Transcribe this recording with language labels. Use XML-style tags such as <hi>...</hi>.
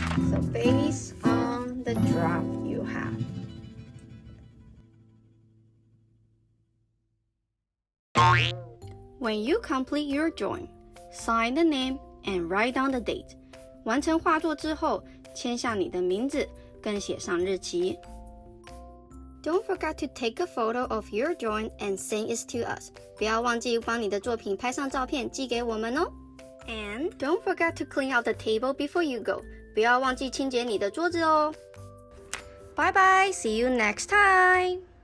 <en>So based on the draft you have. When you complete your drawing, sign the name and write down the date.</en> <zh>完成画作之后，签下你的名字，更写上日期。</zh> <en>Don't forget to take a photo of your drawing and send it to us.</en> <zh>不要忘记帮你的作品拍上照片寄给我们哦。</zh> <en>And don't forget to clean out the table before you go.</en> <zh>不要忘记清洁你的桌子哦。</zh> <en>Bye bye, see you next time.</en>